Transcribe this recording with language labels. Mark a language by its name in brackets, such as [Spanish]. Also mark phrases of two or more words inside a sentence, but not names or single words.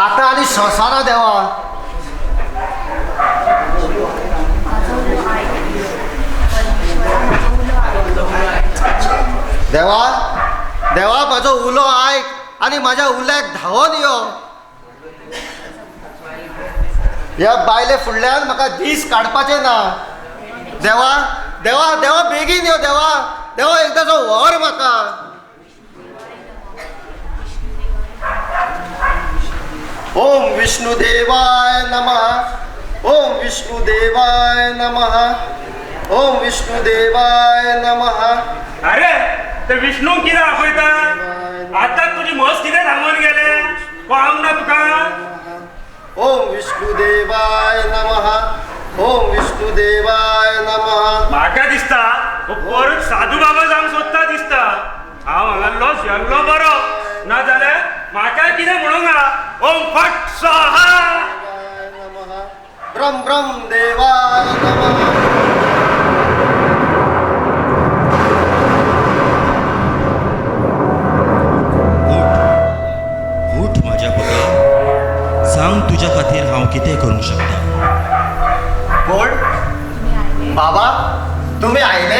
[Konkani] आता आनी संवसारा देवा देवा देवा म्हाजो उलो आयक आनी म्हाज्या उल्याक धांवून यो ह्या बायले फुडल्यान म्हाका दीस काडपाचे ना देवा देवा देवा बेगीन यो देवा देवा एकदाचो व्हर म्हाका [Sanskrit] ओम विष्णुदेवाय नमः ओम विष्णुदेवाय नमः ओम विष्णुदेवाय नमः [Konkani] अरे ते विष्णू कितें आपयता आतां तुजी म्हस कितें सांगून गेले कळोंक ना तुका [Sanskrit] ओम विष्णुदेवाय नमः ओम विष्णुदेवाय नमः [Konkani] म्हाका दिसता हो परत साधू बाबा जावंक सोदता दिसता हांव हांगालो शेल्लो बरो ना जाल्यार म्हाका कितें म्हणूंक हा [Sanskrit] ओम फट स्वाहा ब्रह्म ब्रह्म देवाय नमः [Konkani] उठ माझ्या पुता सांग तुझ्या खातीर हांव कितें करूंक शकता कोण बाबा तुम्ही आयले